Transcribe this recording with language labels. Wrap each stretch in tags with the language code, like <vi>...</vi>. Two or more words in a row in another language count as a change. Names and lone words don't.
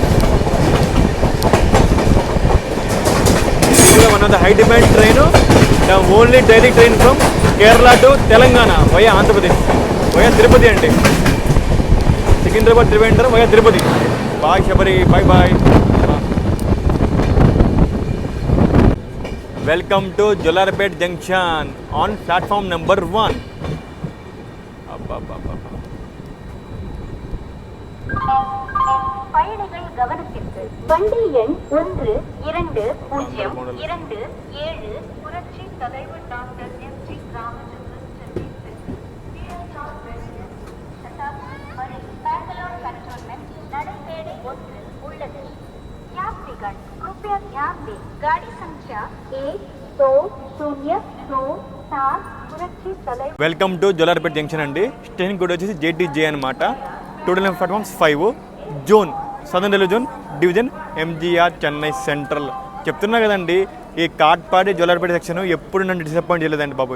<en>One of the high demand train, the only direct train from Kerala to Telangana via Andhra Pradesh via Tirupati అండి. Secunderabad Trivandrum via Tirupati. Bye Sabari, bye bye. Welcome to Jolarpet Junction on platform number 1.</en> <ta>பயணிகள் கவனத்திற்கு வண்டி எண் 1227 புரட்சி தலைவர் டாக்டர் எம்.ஜி. ராமச்சந்திரன் பெங்களூர் कंटोनमेंट நடைமேடை 1 உள்ளது.</ta> <hi>यात्रीगण कृपया ध्यान दें, गाड़ी संख्या 1202 పురక్షి తలైవర్.</hi> <en>Welcome to Jolarpetta Junction</en> <te>అండి.</te> <en>station code</en> <te>వచ్చేసి JTJ అనమాట.</te> <en>Total platforms 5. Zone Southern Railway zone division MGR Chennai Central.</en> <te>చెప్తున్నా కదండి, ఈ కాట్పాడి జొల్లారపేట సెక్షన్ ఎప్పుడు నన్ను డిసప్పాయింట్ చేయలేదండి బాబు.</te>